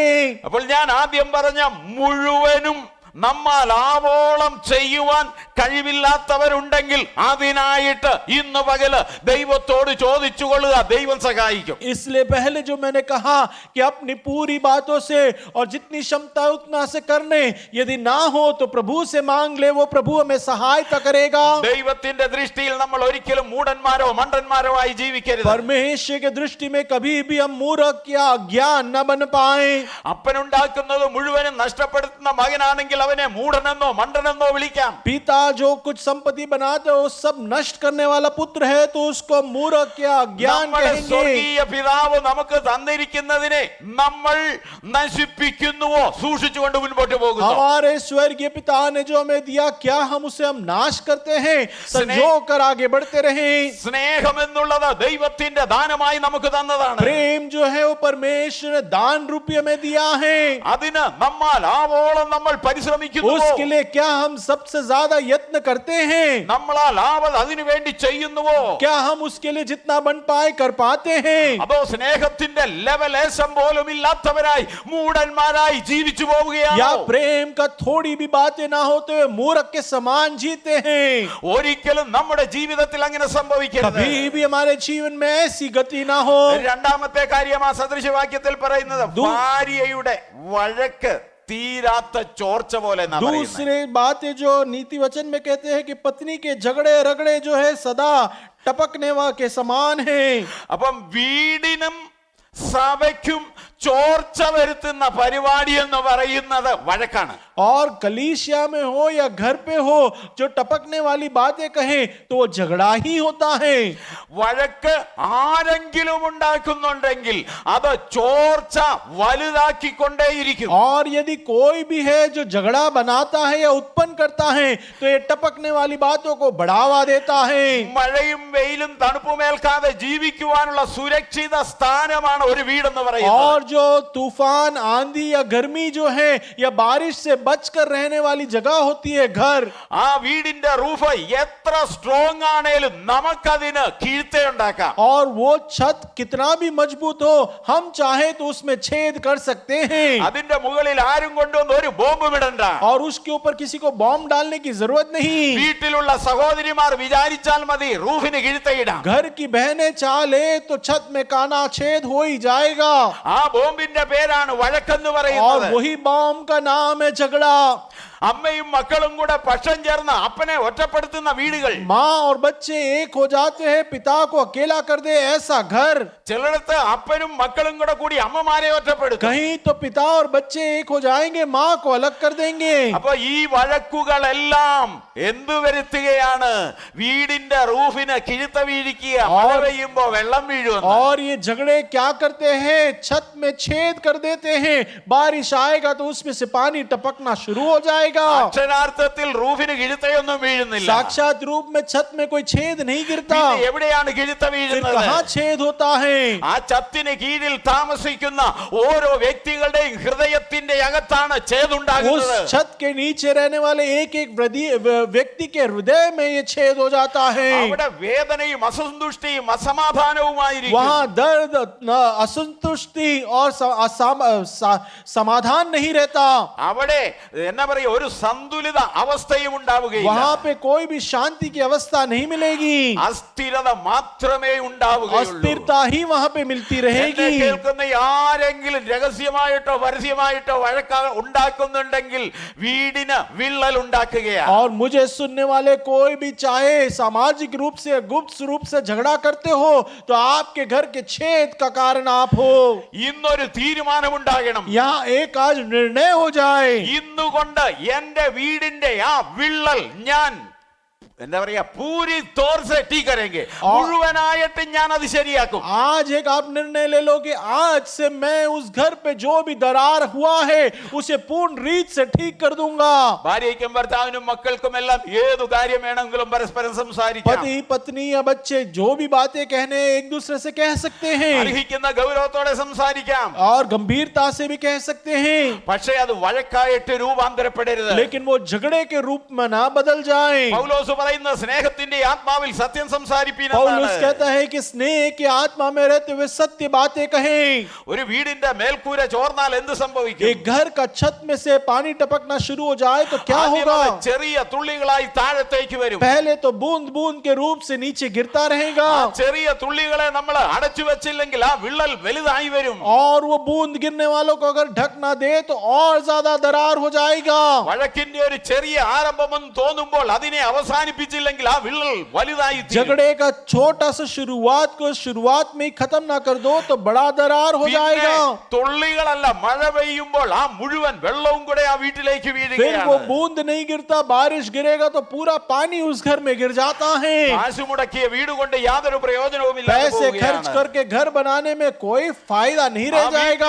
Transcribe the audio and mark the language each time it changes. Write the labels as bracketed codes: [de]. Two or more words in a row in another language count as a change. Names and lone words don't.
[ml] അപ്പോൾ ഞാൻ ആദ്യം പറഞ്ഞ മുഴുവനും നമ്മൾ ആവോളം ചെയ്യുവാൻ കഴിവില്ലാത്തവരുണ്ടെങ്കിൽ അതിനായിട്ട് ഇന്ന് പകല് ദൈവത്തോട് ചോദിച്ചു കൊള്ളുക, ദൈവം സഹായിക്കും. [hi] इसलिए पहले जो मैंने कहा कि अपनी पूरी बातों से और जितनी क्षमता उतना से करने, यदि ना हो तो प्रभु से मांग ले, वो प्रभु हमें सहायता करेगा. [ml] ദൈവത്തിന്റെ ദൃഷ്ടിയിൽ നമ്മൾ ഒരിക്കലും മൂഢന്മാരോ മണ്ടന്മാരോ ആയി ജീവിക്കരുത്. [hi] परमेश्वर के दृष्टि में कभी भी हम मूर्ख या अज्ञान न बन पाए. [ml] അപ്പനുണ്ടാക്കുന്നത് മുഴുവനും നഷ്ടപ്പെടുത്തുന്ന മകനാണെങ്കിൽ അവനെ മൂഢനെന്നോ മണ്ടനെന്നോ വിളിക്കാം. [hi] पिता जो कुछ संपत्ति बनाते हो सब नष्ट करने वाला पुत्र है, तो उसको मूर्ख या अज्ञान [ml] നമ്മുടെ [hi] कहेंगे. [ml] സ്വർഗീയ പിതാവ് നമുക്ക് തന്നിരിക്കുന്നതിനെ നമ്മൾ നശിപ്പിക്കുന്നുവോ സൂക്ഷിച്ചുകൊണ്ട് മുൻപോട്ട് പോകുന്നു. [hi] हमारे स्वर्गीय पिता ने जो हमें दिया, क्या हम उसे हम नाश करते हैं? संजो कर आगे बढ़ते रहें. [ml] സ്നേഹം എന്നുള്ളത് ദൈവത്തിന്റെ ദാനമായി നമുക്ക് തന്നതാണ്. [hi] प्रेम जो है वो परमेश्वर ने दान रूपी में दिया है. [ml] അതിന് നമ്മൾ ആവോളം നമ്മൾ പരിശ്രമിക്കുന്നു. [hi] उसके लिए क्या हम सबसे ज्यादा यत्न करते हैं? [ml] നമ്മളാൽ ആവത് അതിനു വേണ്ടി ചെയ്യുന്നുവോ? [hi] क्या हम उसके लिए जितना बन पाए कर पाते हैं? [ml] അതോ സ്നേഹത്തിന്റെ ലെവലേശം പോലും ഇല്ലാത്തവരായി മൂഢന്മാരായി ജീവിച്ചു [hi] या [ml] പോവുകയാണോ? [hi] प्रेम का थोड़ी भी बातें ना होते हुए मूर्ख के समान जीते हैं? [ml] ഒരിക്കലും നമ്മുടെ ജീവിതത്തിൽ അങ്ങനെ സംഭവിക്കരുത്. [hi] कभी भी हमारे जीवन में ऐसी गति ना हो. [ml] രണ്ടാമത്തെ കാര്യം ആ സദൃശവാക്യത്തിൽ പറയുന്നത് ഭാര്യയുടെ വഴക്ക് തീരാത്ത ചോർച്ച പോലെ എന്നാ പറയുന്നത്. [hi] दूसरी बातें जो नीति वचन में कहते हैं कि पत्नी के झगड़े रगड़े जो है सदा टपकने के समान है. [ml] അപ്പം വീടിനും സഭയ്ക്കും ചോർച്ച വരുത്തുന്ന പരിപാടി എന്ന് പറയുന്നത് വഴക്കാണ്. [hi] और कलीसिया में हो या घर पे हो, जो टपकने वाली बातें कहें तो वो झगड़ा ही होता है. [ml] വഴക്ക് ആരെങ്കിലും ഉണ്ടാക്കുന്നുണ്ടെങ്കിൽ അത് ചോർച്ച വലുതാക്കിക്കൊണ്ടേയിരിക്കും. [hi] और यदि कोई भी है जो झगड़ा बनाता है या उत्पन्न करता है, तो ये टपकने वाली बातों को बढ़ावा देता है. [ml] മഴയും വെയിലും തണുപ്പുമേൽക്കാതെ ജീവിക്കുവാനുള്ള സുരക്ഷിത സ്ഥാനമാണ് ഒരു വീടെന്ന് പറയുന്നത്. [hi] और जो तूफान आंधी या गर्मी जो है या बारिश से बचकर रहने वाली जगह होती है घर. [ml] ആ വീടിന്റെ റൂഫ് എത്ര സ്ട്രോങ് ആണേലും നമുക്കതിന് കീഴ്ത്തെ ഉണ്ടാക്കാം. [hi] और वो छत कितना भी मजबूत हो, हम चाहे तो उसमें छेद कर सकते हैं. [ml] അതിന്റെ മുകളിൽ ആരും കൊണ്ടുവന്ന് ഒരു ബോംബ് വിടണ്ട. [hi] और उसके ऊपर किसी को बॉम्ब डालने की जरूरत नहीं. [ml] വീട്ടിലുള്ള സഹോദരിമാർ വിചാരിച്ചാൽ മതി റൂഫിന് കീഴ്ത്തയിടാം. [hi] घर की बहनें चाह ले तो छत में काना छेद हो ही जाएगा. [ml] ആ ബോംബിന്റെ പേരാണ് വഴക്കെന്ന് [hi] और [ml] പറയുന്നത്. [hi] वही बॉम्ब का नाम है झगड़ा. [ml] അമ്മയും മക്കളും കൂടെ പക്ഷം ചേർന്ന് അപ്പനെ ഒറ്റപ്പെടുത്തുന്ന വീടുകൾ. [hi] माँ और बच्चे एक हो जाते हैं, पिता को अकेला कर दे ऐसा घर. [ml] ചിലയിടത്ത് അപ്പനും മക്കളും കൂടെ കൂടി അമ്മമാരെ ഒറ്റപ്പെടുത്തും. [hi] कहीं तो पिता और बच्चे एक हो जाएंगे, माँ को अलग कर देंगे. [ml] അപ്പൊ ഈ വഴക്കുകളെല്ലാം എന്തു വരുത്തുകയാണ്? വീടിന്റെ റൂഫിന് കിഴുത്ത വീഴിക്കുക, മഴ പെയ്യുമ്പോ വെള്ളം വീഴുമെന്ന്. [hi] और ये झगड़े क्या करते हैं? छत में छेद कर देते हैं. बारिश आएगा तो उसमें से पानी टपकना शुरू हो जाएगा। [ml] അക്ഷരാർത്ഥത്തിൽ റൂഫിന് കിഴുത്തയൊന്നും വീഴുന്നില്ല. [hi] साक्षात रूप में छत में कोई छेद नहीं गिरता। [ml] പിന്നെ എവിടെയാണ് കിഴുത്ത [hi] फिर [ml] വീഴുന്നത്? [hi] कहाँ छेद होता है? [ml] ആ ഛത്തിന് കീഴിൽ താമസിക്കുന്ന ഓരോ വ്യക്തികളുടെയും ഹൃദയത്തിന്റെ അകത്താണ് [hi] उस [ml] ഛേദുണ്ടാകുന്നത്. [hi] छत के नीचे रहने वाले एक एक व्यक्ति के हृदय में ये छेद हो जाता है। [ml] അവിടെ വേദനയും അസന്തുഷ്ടിയും അസമാധാനവുമായിരിക്കും. [hi] वहां दर्द, असंतुष्टि और समाधान नहीं रहता। [ml] അവിടെ എന്നാ പറയുക, ഒരു സന്തുലിത അവസ്ഥയും ഉണ്ടാവുകയില്ല. [hi] वहां पे कोई भी शांति की अवस्था नहीं मिलेगी। [ml] അസ്ഥിരത മാത്രമേ ഉണ്ടാവുകയുള്ളൂ. [hi] अस्थिरता ही वहां पे मिलती [ml] എന്നെ [hi] रहेगी। [ml] കേൾക്കുന്ന ആരെങ്കിലും രഹസ്യമായിട്ടോ പരസ്യമായിട്ടോ വഴക്ക ഉണ്ടാക്കുന്നുണ്ടെങ്കിൽ വീടിന് വിള്ളൽ ഉണ്ടാക്കുകയാണ്. [hi] और मुझे सुनने वाले कोई भी चाहे सामाजिक रूप से गुप्त रूप से झगड़ा करते हो तो आपके घर के छेद का कारण आप हो। [ml] ഇന്നൊരു തീരുമാനമുണ്ടാകണം. [hi] यहाँ एक आज निर्णय हो जाए। [ml] ഇന്നുകൊണ്ട് എന്റെ വീടിന്റെ ആ വിള്ളൽ ഞാൻ എന്താ പറയാ [hi] पूरी तौर से ठीक करेंगे. [ml] മുഴുവനായിട്ട് ഞാൻ അത് ശരിയാക്കും. [hi] आज एक आप निर्णय ले लो कि आज से मैं उस घर पे जो भी दरार हुआ है उसे पूर्ण रीत से ठीक कर दूंगा। [ml] ഭാര്യയ്ക്കും ഭർത്താവിനും മക്കൾക്കും എല്ലാം ഏതു കാര്യം വേണമെങ്കിലും പരസ്പരം സംസാരിക്കാം. [hi] पति पत्नी या बच्चे जो भी बातें कहने एक दूसरे से कह सकते हैं [ml] അർഹിക്കുന്ന ഗൗരവത്തോടെ സംസാരിക്കാം. [hi] और गंभीरता से भी कह सकते हैं, [ml] പക്ഷേ അത് വഴക്കായിട്ട് രൂപാന്തരപ്പെടരുത്. [hi] लेकिन वो झगड़े के रूप में ना बदल जाए। [ml] പൗലോസ് പറയുന്ന സ്നേഹത്തിന്റെ ആത്മാവിൽ സത്യം സംസാരിപ്പീൻ [hi] पौलुस [ml] എന്നാണ്. [hi] कहता है कि स्नेह की आत्मा में रहते हुए सत्य बातें कहें। [ml] ഒരു വീടിന്റെ മേൽക്കൂര ചോർന്നാൽ എന്ത് സംഭവിക്കും? [hi] एक घर का छत में से पानी टपकना शुरू हो जाए तो क्या [ml] ആദ്യം [hi] होगा? [ml] അത് ചെറിയ തുള്ളികളായി താഴത്തേക്ക് വരും. [hi] पहले तो बूंद बूंद के रूप से नीचे गिरता रहेगा [ml] ആ ചെറിയ തുള്ളികളെ നമ്മൾ അടച്ചു വെച്ചില്ലെങ്കിൽ ആ വിള്ളൽ വലുതായി വരും. [hi] और वो बूंद गिरने वालों को अगर ढक ना दे तो और ज्यादा दरार हो जाएगा। [ml] വഴക്കിന്റെ ഒരു ചെറിയ ആരംഭമെന്ന് തോന്നുമ്പോൾ അതിനെ അവസാനിപ്പിച്ചില്ലെങ്കിൽ ആ വിള്ളൽ വലുതായി തീരും. [hi] झगड़े का छोटा सा शुरुआत को शुरुआत में ही खत्म ना कर दो तो बड़ा दरार हो [ml] പിന്നെ [hi] जाएगा। [ml] തുള്ളികളല്ല, മഴ പെയ്യുമ്പോൾ ആ മുഴുവൻ വെള്ളവും കൂടെ ആ വീട്ടിലേക്ക് [hi] फिर वो [ml] വീഴുകയാണ്. [hi] बूंद नहीं गिरता, बारिश गिरेगा तो पूरा पानी उस घर में गिर जाता है। [ml] കാശ് മുടക്കിയ വീട് കൊണ്ട് യാതൊരു പ്രയോജനവും [hi] पैसे खर्च करके घर बनाने में कोई फायदा नहीं रह जाएगा।